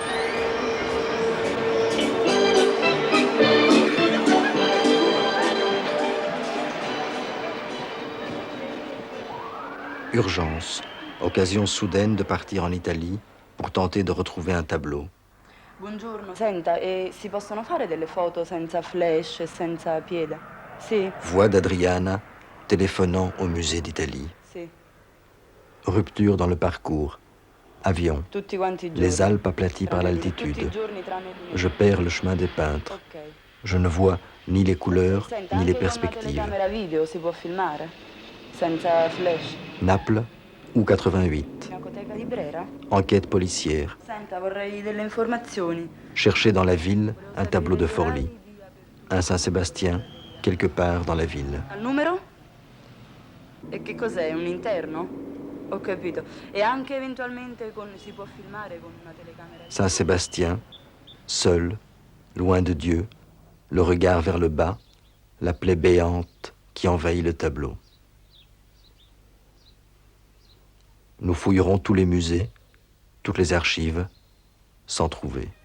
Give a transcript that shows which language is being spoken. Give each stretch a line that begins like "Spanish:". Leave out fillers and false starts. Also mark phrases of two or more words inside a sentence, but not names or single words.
French: Urgence, occasion soudaine de partir en Italie pour tenter de retrouver un tableau.
Italian: Buongiorno, senta, si possono fare delle foto senza flash e senza piede? Sì,
French: Voix d'Adriana téléphonant au musée d'Italie.
Italian: sì,
French: Rupture dans le parcours. Avion.
Italian: tutti quanti i giorni.
French: Les Alpes aplaties par
Italian: Tutti i
French: l'altitude.
Italian: giorni tranne lunedì.
French: Je perds le chemin des peintres.
Italian: Ok.
French: Je ne vois ni les couleurs,
Italian: Senta,
French: ni les
Italian: anche con una
French: perspectives.
Italian: telecamera video si può filmare? Senza flash?
French: Naples ou 88.
Italian: Pinacoteca di Brera?
French: Enquête policière.
Italian: Senta, vorrei delle informazioni.
French: Chercher dans la ville un tableau de Forlì. Un Saint-Sébastien, quelque part dans la ville.
Italian: Al numero? E che cos'è? Un interno? Ho capito. E anche eventualmente si può filmare con una telecamera?
French: Saint-Sébastien, seul, loin de Dieu, le regard vers le bas, la plaie béante qui envahit le tableau. Nous fouillerons tous les musées, toutes les archives, sans trouver.